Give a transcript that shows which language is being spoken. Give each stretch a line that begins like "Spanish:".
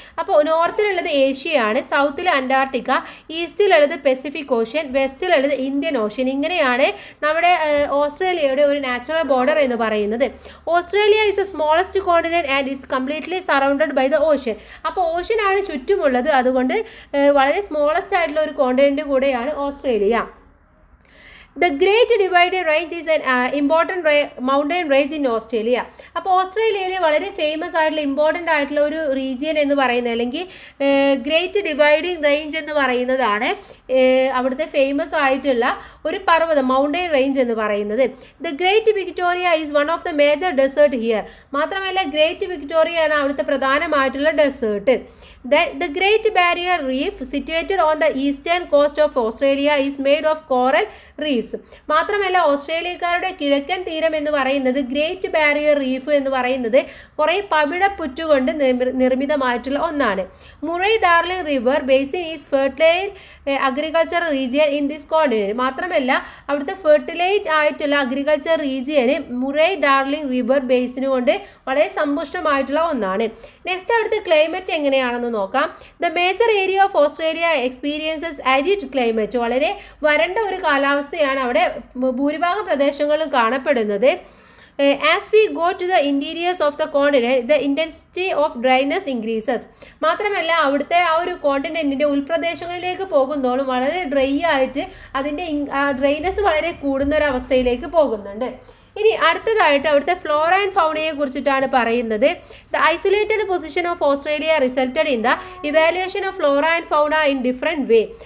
Malayalam: അപ്പോൾ നോർത്തിലുള്ളത് ഏഷ്യയാണ്, സൗത്തിൽ Antarctica, ഈസ്റ്റിലുള്ളത് Pacific ocean, വെസ്റ്റിലുള്ളത് Indian ocean. ഇങ്ങനെയാണ് നമ്മുടെ ഓസ്ട്രേലിയയുടെ ഒരു നാച്ചുറൽ ബോർഡർ എന്ന് പറയുന്നത്.
English: Australia is the smallest continent and is completely surrounded by the ocean.
Malayalam: അപ്പോൾ ഓഷ്യനാണ് ചുറ്റുമുള്ളത്, അതുകൊണ്ട് വളരെ സ്മോളസ്റ്റ് ആയിട്ടുള്ള ഒരു കോണ്ടിനെന്റ് കൂടെയാണ് Australia.
English: The Great Dividing Range is an important mountain range in Australia.
Malayalam: അപ്പോൾ ഓസ്ട്രേലിയയിലെ വളരെ ഫേമസ് ആയിട്ടുള്ള ഇമ്പോർട്ടൻ്റ് ആയിട്ടുള്ള ഒരു റീജിയൻ എന്ന് പറയുന്നത്, അല്ലെങ്കിൽ ഗ്രേറ്റ് ഡിവൈഡിങ് റേഞ്ച് എന്ന് പറയുന്നതാണ് അവിടുത്തെ ഫേമസ് ആയിട്ടുള്ള ഒരു പർവ്വതം, മൗണ്ടൻ റേഞ്ച് എന്ന് പറയുന്നത്.
English: The Great Victoria is one of the major desert here.
Malayalam: മാത്രമല്ല ഗ്രേറ്റ് വിക്ടോറിയ ആണ് അവിടുത്തെ പ്രധാനമായിട്ടുള്ള desert.
English: The Great Barrier Reef situated on the eastern coast of Australia is made of coral reefs.
Malayalam: മാത്രമല്ല ഓസ്ട്രേലിയക്കാരുടെ കിഴക്കൻ തീരം എന്ന് പറയുന്നത് ഗ്രേറ്റ് ബാരിയർ റീഫ് എന്ന് പറയുന്നത് കുറേ പവിഴപ്പുറ്റുകൊണ്ട് നിർമ്മിതമായിട്ടുള്ള ഒന്നാണ്.
English: Murray Darling river basin is fertile agriculture region in this continent.
Malayalam: മാത്രമല്ല അവിടുത്തെ ഫെർട്ടിലൈറ്റ് ആയിട്ടുള്ള അഗ്രികൾച്ചർ റീജിയന് മുറൈ ഡാർലിംഗ് റിവർ ബേസിന് കൊണ്ട് വളരെ സമ്പുഷ്ടമായിട്ടുള്ള ഒന്നാണ്. നെക്സ്റ്റ് അവിടുത്തെ ക്ലൈമറ്റ് എങ്ങനെയാണെന്ന് നോക്കാം.
English: The major area of Australia experiences arid climate.
Malayalam: വളരെ വരണ്ട ഒരു കാലാവസ്ഥയാണ് അവിടെ ഭൂരിഭാഗം പ്രദേശങ്ങളിലും കാണപ്പെടുന്നത്.
English: As we go to the interiors of the continent, the intensity of dryness increases.
Malayalam: മാത്രമല്ല അവിടുത്തെ ആ ഒരു കോണ്ടിനെന്റിൻ്റെ ഉൾപ്രദേശങ്ങളിലേക്ക് പോകുന്നതോളം വളരെ ഡ്രൈ ആയിട്ട് അതിൻ്റെ ഡ്രൈനെസ് വളരെ കൂടുന്ന ഒരു അവസ്ഥയിലേക്ക് പോകുന്നുണ്ട്. ഇനി അടുത്തതായിട്ട് അവിടുത്തെ ഫ്ലോറ ആൻഡ് ഫൗണയെ കുറിച്ചിട്ടാണ് പറയുന്നത്.
English: The isolated position of Australia resulted in the evaluation of flora and fauna in different way.